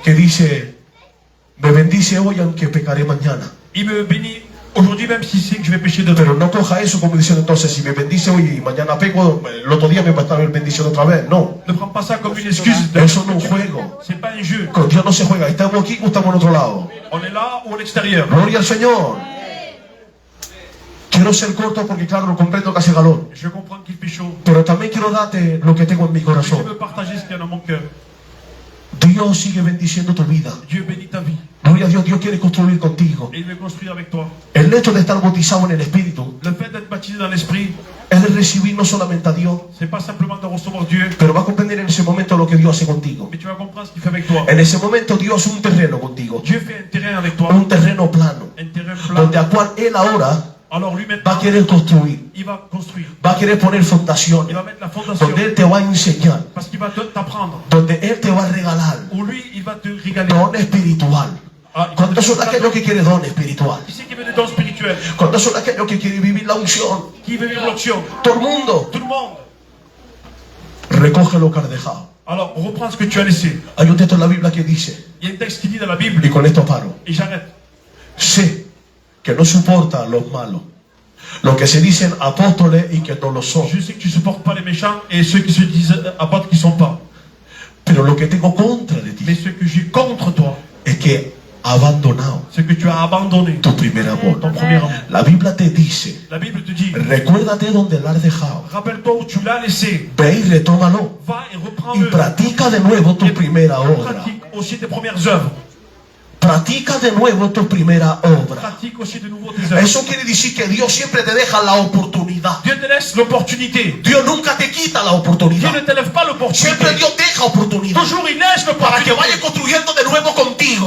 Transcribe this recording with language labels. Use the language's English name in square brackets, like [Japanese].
[Spanish] que dice, me bendice hoy aunque pecaré mañana. [French] Il me bénit aujourd'hui, même si c'est que je vais pécher demain. [Spanish] Pero no coja eso como diciendo entonces, si me bendice hoy y mañana peco, el otro día me va a estar bendiciendo otra vez. No, [French] Ne prends pas ça comme une excuse. [Spanish] eso no es un juego. [French] C'est pas un jeu. [Spanish] Con Dios no se juega. Estamos aquí o estamos en otro lado. [French] On est là ou à l'extérieur. [Spanish] Gloria al Señor. Quiero ser corto porque claro, lo comprendo que hace calor. [French] Je comprends qu'il fait chaud. [Spanish] Pero también quiero darte lo que tengo en mi [French] Mais je [Spanish] corazón. [French] veux partager ce qu'il y a dans mon cœur. [Spanish] Dios sigue bendiciendo tu vida. [French] Dieu bénit ta vie. [Spanish] Gloria a Dios, Dios quiere construir contigo. [French] Et il veut construire avec toi. [Spanish] El hecho de estar bautizado en el Espíritu [French] Le fait d'être baptisé dans l'esprit, [Spanish] es de recibir no solamente a Dios, [French] c'est pas simplement de recevoir Dieu, [Spanish] pero va a comprender en ese momento lo que Dios hace contigo. [French] mais tu vas comprendre ce qu'il fait avec toi. [Spanish] En ese momento Dios hace un terreno contigo, [French] Dieu fait un terrain avec toi, [Spanish] un terreno plano, [French] un terrain plat. [Spanish] donde a cual Él ahora [French] Alors lui [Spanish] va [French] maintenant, [Spanish] a querer construir, [French] il va construire. [Spanish] va a querer poner fundaciones, [French] Il va mettre la fondation. [Spanish] donde Él te va a enseñar, [French] Parce qu'il va t'apprendre. [Spanish] donde Él te va a regalar [French] Ou lui, il va te régaler. [Spanish] don espiritual. [French] Ah, il va te [Spanish] ¿Cuántos son [French] donner [Spanish] aquellos que quieren don espiritual? [French] Qui c'est qui veut des dons spirituels? [Spanish] ¿Cuántos son aquellos que quieren vivir la unción? [French] Qui veut vivre l'onction? [Spanish] Todo el mundo. [French] Tout le monde. [Spanish] recoge lo que has dejado. [French] Alors, reprends ce que tu as laissé. [Spanish] Hay un texto en la Biblia que dice, [French] Il y a un texte qui dit dans la Bible, [Spanish] y con esto paro, [French] et j'arrête. [Spanish] sé que no soporta a los malos, los que se dicen apóstoles y que no lo son. [French] Je sais que tu ne supportes pas les méchants et ceux qui se disent apôtres qui ne sont pas. [Spanish] Pero lo que tengo contra de [French] Mais [Spanish] ti [French] ce que j'ai contre toi, [Spanish] es que has abandonado [French] c'est que tu as abandonné [Spanish] tu primer amor. [French] ton premier amour. [Spanish] La Biblia te dice, [French] La Bible te dit, [Spanish] recuérdate donde lo has dejado. [French] rappelle-toi où tu l'as laissé. [Spanish] Ve y retómalo. [French] Va et [Spanish] Y [French] reprends-le. [Spanish] practica de nuevo tu primera obra. [French] Pratique aussi tes premières œuvres. [Spanish] Practica de nuevo tu primera obra. [French] Pratique aussi de nouveau tes œuvres. [Spanish] Eso quiere decir que Dios siempre te deja la oportunidad. [French] Dieu te laisse l'opportunité. [Spanish] Dios nunca te quita la [French] Dieu [Spanish] oportunidad. [French] ne te lève pas l'opportunité. [Spanish] Siempre Dios deja oportunidad [French] Toujours il laisse [Spanish] para que [French] l'opportunité [Spanish] vaya construyendo de nuevo contigo.